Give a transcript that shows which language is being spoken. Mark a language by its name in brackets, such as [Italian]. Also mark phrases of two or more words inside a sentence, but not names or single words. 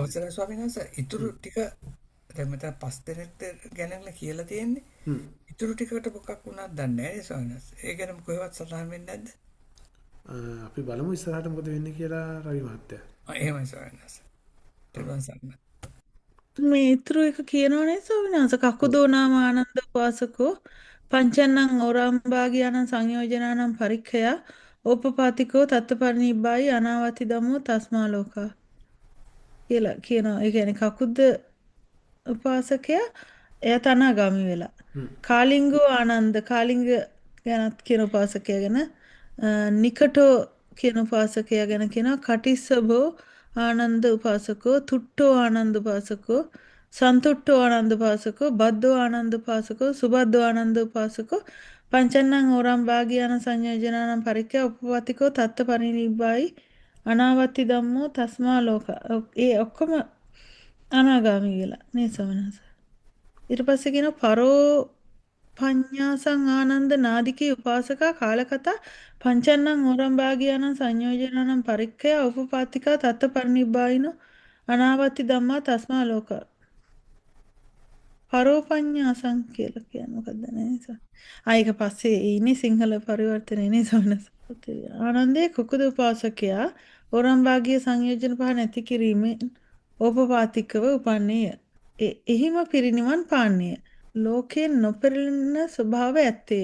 [Sinhala] අවසරයි ස්වාමීන් වහන්සේ ඉතුරු ටික දැන් මෙතන පස් දෙනෙක්ට ගැනලා කියලා තියෙන්නේ. ඉතුරු ටිකට මොකක් වුණාද දන්නේ නැහැ ස්වාමීන් වහන්සේ. ඒ ගැන කොහෙවත් සඳහන් වෙන්නේ නැද්ද? අපි බලමු ඉස්සරහට මොකද වෙන්නේ කියලා රවි මහත්තයා. එහෙමයි ස්වාමීන් වහන්සේ. ඊළඟ සම්මත. මේ ඉතුරු එක කියනවනේ ස්වාමීන් වහන්සේ [Pali] කකුදෝ නාම ආනන්ද උපාසකෝ පංචන්නං ඕරම්භාගියානං සංයෝජනානං පරික්ඛය ඕපපාතිකෝ තත්ත්වපරිනිබ්බායි අනාවති ධම්මෝ තස්මා ලෝකා [Sinhala] කියලා කියනවා. ඒ කියන්නේ කකුද්ද උපාසකයා එයා තනාගාමි වෙලා. [Pali] කාලිංගෝ ආනන්ද [Sinhala] කාලිංග ගැනත් කියන උපාසකයා ගැන නිකටෝ කියන උපාසකයා ගැන කියනවා. [Pali] කටිස්සබෝ ආනන්ද උපාසකෝ, තුට්ටෝ ආනන්ද උපාසකෝ, සන්තුට්ටෝ ආනන්ද උපාසකෝ, බද්දෝ ආනන්ද උපාසකෝ, සුබද්දෝ ආනන්ද උපාසකෝ, පංචන්නං ඕරම් භාගියාන සංයෝජනානම් පරික්ඛය උපපතිකෝ තත්ත පරිනිබ්බායි අනාවත්ති ධම්මෝ තස්මා ලෝක. [Sinhala] ඒ ඔක්කොම අනාගාමී වෙලා නේ සමනස. ඊට පස්සේ කියන [Pali] පරෝ පඤ්ඤාසං ආනන්ද නාදිකේ උපාසකා කාලකතා පංචන්නං ඕරම් භාගියානං සංයෝජනානම් පරික්ඛය උපපාතිකා තත්ත පරිනිබ්බායිනෝ අනාවත්ති ධම්මා තස්මා ලෝක. [Sinhala] පරෝපඤ්ඤාසං කියලා කියන්නේ මොකක්ද නේද? ඒක පස්සේ ඉන්නේ සිංහල පරිවර්තනේ නේ සවනස්. ආනන්දේ කුකුද උපාසකයා ඕරම්භාගිය සංයෝජන පහ නැති කිරීමෙන් ඕපපාතිකව උපන්නේය. එහිම පිරිනිවන් පාන්නේය. ලෝකයෙන් නොපෙරළෙන ස්වභාව ඇත්තේය.